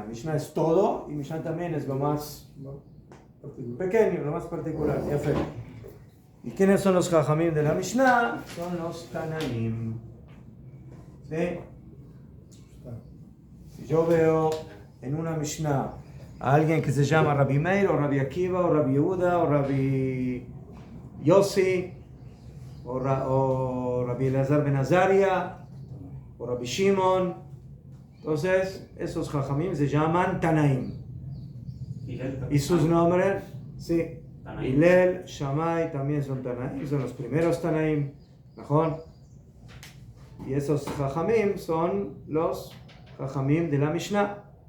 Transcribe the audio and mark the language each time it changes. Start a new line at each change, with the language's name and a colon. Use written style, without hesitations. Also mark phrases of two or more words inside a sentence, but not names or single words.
Spanish: Mishnah es todo y Mishnah también es lo más pequeño, lo más particular. ¿Y quiénes son los Jajamim de la Mishnah? Son los Tanaim. ¿Sí? Si yo veo en una Mishnah a alguien que se llama Rabbi Meir, o Rabbi Akiva, o Rabbi Yehuda, o Rabbi Yossi, o Rabbi Elazar ben Azaria, o Rabbi Shimon, entonces esos Jajamim se llaman Tanaim. Y sus nombres, sí, Hillel, Shammai también son Tanaim, son los primeros Tanaim, ¿mejor? Y esos Jajamim son los Jajamim de la Mishnah.